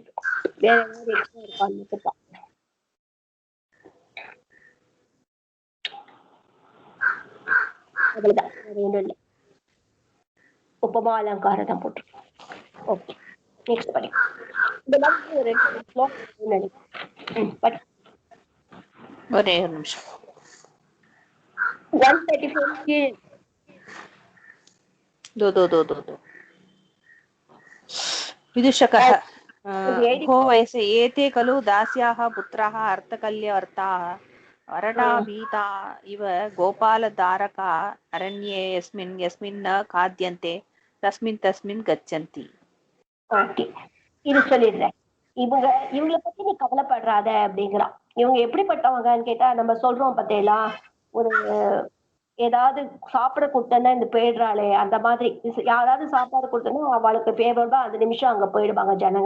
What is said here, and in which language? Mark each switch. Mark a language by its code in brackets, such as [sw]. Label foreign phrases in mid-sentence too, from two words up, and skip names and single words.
[ta] வேற ஏதாவது எக்ஸ்ட்ரா இருக்கான்னு அவ்வளவுதான், வேற இல்லை. உபமா அலங்காரம் தான் போட்டிருக்கோம். [en] okay, next [ta] படி. இந்த மாதிரி ஒரு ஒரே ஒரு நிமிஷம். 134 [sa] विदूषकः भो वयसे एते खलु दास्याः पुत्राः अर्थकल्यवर्ताः वरडा भीता इव गोपालधारका अरण्ये यस्मिन् यस्मिन् न खाद्यन्ते तस्मिन् तस्मिन् गच्छन्ति. [ta] ஓகே, இது சொல்லிடுறேன். இவங்களை பத்தி நீ கவலைப்படுறாத அப்படிங்கிறான். இவங்க எப்படிப்பட்டவங்கன்னு கேட்டா, நம்ம சொல்றோம் பார்த்தேலா, ஒரு ஏதாவது சாப்பிட கொடுத்தேன்னா இந்த போயிடுறாளே அந்த மாதிரி யாராவது சாப்பாடு கொடுத்தோன்னா அவளுக்கு ஃபேவரபா 5 நிமிஷம் அங்க போயிடுவாங்க ஜனங்க.